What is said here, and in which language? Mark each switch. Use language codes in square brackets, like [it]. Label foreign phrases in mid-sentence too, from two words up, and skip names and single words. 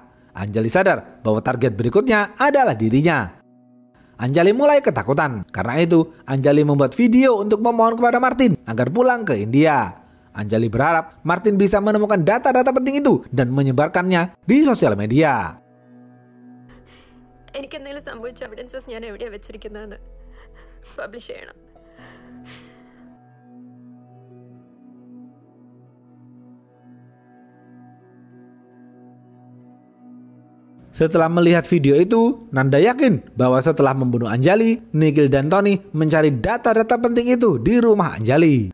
[id] Anjali sadar bahwa target berikutnya adalah dirinya. Anjali mulai ketakutan. Karena itu Anjali membuat video untuk memohon kepada Martin agar pulang ke India. Anjali berharap Martin bisa menemukan data-data penting itu dan menyebarkannya di sosial media. [ml] എനിക്കെന്തെങ്കിലും സംഭവിച്ച എവിഡൻസസ് ഞാൻ എവിടെയാണ് വെച്ചിരിക്കുന്നതെന്ന് പബ്ലിഷ് ചെയ്യണം. [id] Setelah melihat video itu, Nanda yakin bahwa setelah membunuh Anjali, Nikhil dan Tony mencari data-data penting itu di rumah Anjali.